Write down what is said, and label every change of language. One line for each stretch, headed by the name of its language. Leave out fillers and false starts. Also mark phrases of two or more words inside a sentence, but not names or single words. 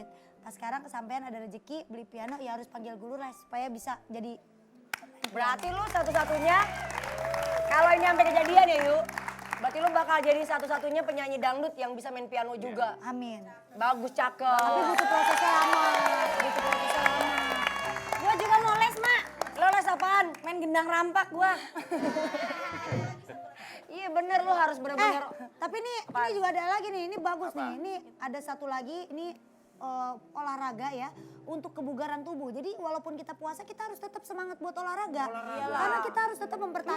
Indonesian: Pas sekarang kesampaian ada rezeki beli piano, ya harus panggil guru les supaya bisa jadi. Berarti lu satu-satunya, kalau ini sampai kejadian ya Yu, berarti lu bakal jadi satu-satunya penyanyi dangdut yang bisa main piano juga. Amin. Bagus, cakep. Tapi butuh prosesnya lama. Butuh prosesnya lama. Gua juga mau les, Mak. Lo les apaan? Main gendang rampak gua. Iya bener, lu harus bener-bener. Tapi ini juga ada lagi nih, ini bagus nih. Ini ada satu lagi, ini olahraga ya untuk kebugaran tubuh. Jadi walaupun kita puasa kita harus tetap semangat buat olahraga. Karena kita harus tetap mempertahankan